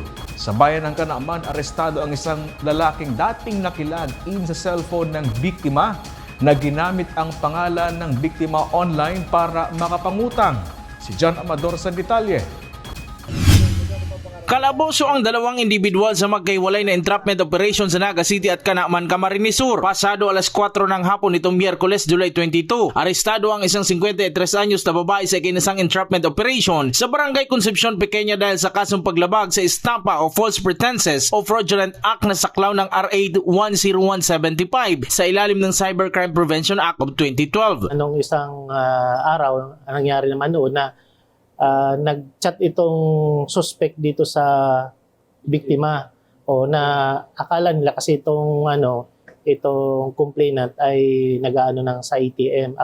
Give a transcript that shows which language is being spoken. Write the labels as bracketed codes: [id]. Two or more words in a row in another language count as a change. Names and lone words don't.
[tl] Sa bayan ng Kanaaman, arestado ang isang lalaking dating nakilagin sa cellphone ng biktima na ginamit ang pangalan ng biktima online para makapangutang. Si John Amador sa detalye. Kalaboso ang dalawang individual sa magkahiwalay na [en] entrapment operation [tl] sa Naga City at Kanaaman, Camarines Sur. Pasado alas 4 ng hapon nitong Miyerkules, July 22. Arestado ang isang 53 anyos na babae sa ikinasang [en] entrapment operation [tl] sa Barangay Concepcion Pequeña dahil sa kasong paglabag sa estampa o [en] false pretenses [tl] o [en] fraudulent act [tl] na saklaw ng RA 10175 sa ilalim ng Cybercrime Prevention Act of 2012. Anong isang araw, nangyari naman noon na nag-chat itong suspect dito sa biktima o na akala nila kasi itong complainant ay nag-aano ng sa ATM.